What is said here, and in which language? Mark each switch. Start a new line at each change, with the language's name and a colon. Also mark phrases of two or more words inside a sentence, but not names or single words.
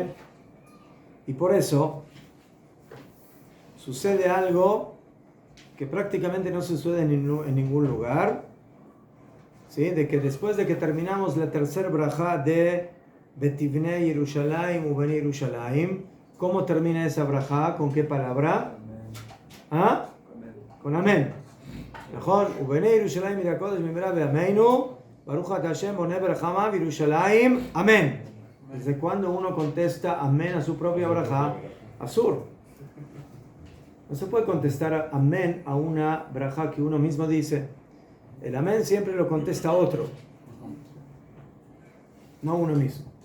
Spanish: Y por eso sucede algo que prácticamente no sucede en ningún lugar, ¿sí? De que después de que terminamos la tercera brajá de
Hebrew: ותבנה ירושלים ובנה ירושלים,
Spanish: ¿cómo termina esa brajá? ¿Con qué palabra? ¿Ah? Con amén.
Hebrew: נכון? ובני ירושלים מן הקודש במהרה בימינו ברוך אתה השם בונה ברחמה בירושלים amén.
Spanish: ¿Desde cuándo uno contesta amén a su propia brajá? Absurdo. No se puede contestar amén a una brajá que uno mismo dice. El amén siempre lo contesta otro, no uno mismo.